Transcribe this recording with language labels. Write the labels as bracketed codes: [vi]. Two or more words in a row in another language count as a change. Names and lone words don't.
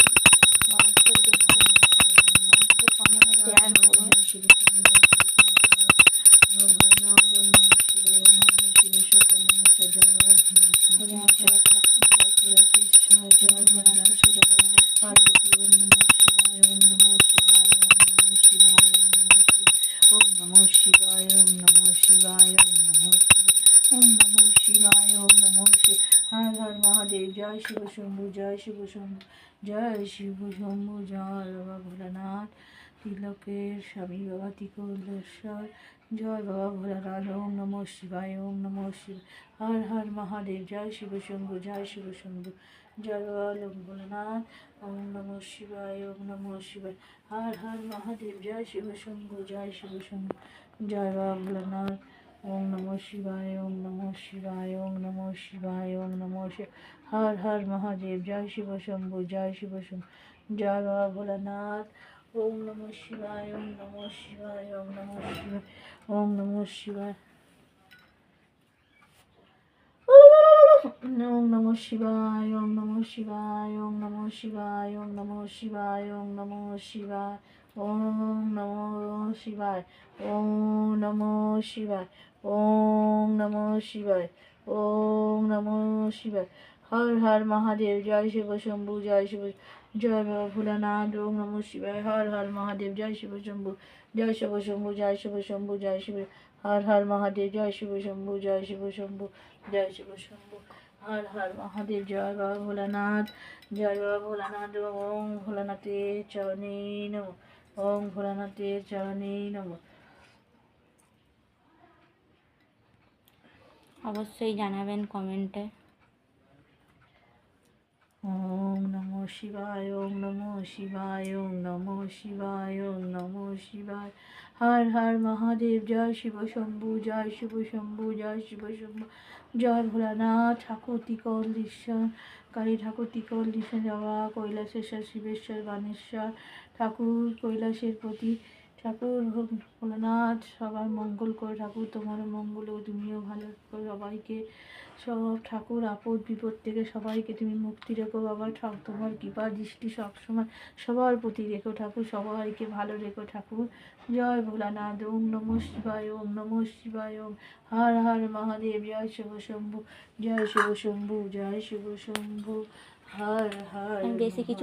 [bn] অবশ্যই দেখুন, অবশ্যই কমেন্ট শেয়ার করুন। [sa] পার্বতী ওম নমঃ শিবায় ওম নমঃ শিবায় ওম নমঃ শিবায় ওম নমঃ শিবায় ওম নমঃ শিবায় ওম নমঃ শিবায় ওম নমঃ শিবায় ওম নমঃ শিবায়। [bn] হর হর মহাদেব। জয় শিব শম্ভু, জয় শিব শম্ভু, জয় শিব শম্ভু, জয় বাবা ভোলানাথ, তিলকের স্বামী বাবা ত্রিকোলেশ্বর, জয় বাবা ভোলানাথ। [sa] ওম নমঃ শিবায় ওম নমঃ শিবায়। [bn] হর হর মহাদেব। জয় শিব শম্ভু, জয় শিব শম্ভু, জয় বাবা ভোলানাথ। [sa] ওম নমঃ শিবায় ওম নমঃ শিবায়। [bn] হর হর মহাদেব। জয় শিব শম্ভু, জয় শিব শম্ভু, জয় বাবা ভোলানাথ। [sa] ওম নমঃ শিবায় ওম নমঃ শিবায় ওম নমঃ শিবায় ওম নমঃ শিবায়। [bn] হর হর মহাদেব। জয় শিব শম্ভু, জয় শিব শম্ভু, জয় বাবা ভোলানাথ। [sa] ওম নমঃ শিবায় ওম নমঃ শিবায় ওম নমঃ শিবায় ওম নমঃ শিবায়। ওম নমঃ শিবায় ওম নমঃ শিবায় ওম নমঃ শিবায় ওম নমঃ শিবায় ওম নমঃ শিবায় ওম নমঃ শিবায় ওম নমঃ শিবায় ওম নমঃ শিবায় ওম নমঃ শিবায়। [bn] হর হর মহাদেব। জয় শিব শম্ভু, জয় শিব, জয় বাবা ভোলানাথ। [sa] ওম নমঃ শিবায়। [bn] হর হর মহাদেব। জয় শিব শম্ভু, জয় শিব শম্ভু, জয় শিব শম্ভু, জয় শিব। হর হর মহাদেব। জয় শিব শম্ভু, জয় শিব শম্ভু, জয় শিব শম্ভু। হর হর মহাদেব। জয় বাবা ভোলানাথ, জয় বাবা ভোলানাথ। ওম ভোলানাথের চরণে নমঃ, ওম ভোলানাথের চরণে নমঃ। অবশ্যই জানাবেন কমেন্টে। [sa] ওম নমঃ শিবায় ওম নমঃ শিবায় ওম নমঃ শিবায় ওম নমঃ শিবায়। [bn] হর হর মহাদেব। জয় শিব শম্ভু, জয় শিব শম্ভু, জয় শিব শম্ভু, জয় ভোলানাথ। ঠাকুর ত্রিকোলেশ্বর, কালী ঠাকুর ত্রিকোলেশ্বর, বাবা কৈলাসেশ্বর, শিবেশ্বর, বানেশ্বর ঠাকুর, কৈলাসের প্রতি ঠাকুর ভোলানাথ। সবার মঙ্গল করে ঠাকুর, তোমারও মঙ্গল ও তুমিও ভালো করে সবাইকে, সব ঠাকুর আপদ বিপদ থেকে সবাইকে তুমি মুক্তি রেখো বাবা। তোমার কৃপা দৃষ্টি সবসময় সবার প্রতি রেখো ঠাকুর, সবাইকে ভালো রেখো ঠাকুর। জয় ভোলানাথ। [sa] ওম নমঃ শিবায় ওম নমঃ শিবায় ওম। [bn] হর হর মহাদেব। জয় শিব শম্ভু, জয় শিব শম্ভু, জয় শিব শম্ভু। হর হর। বেশি কিছু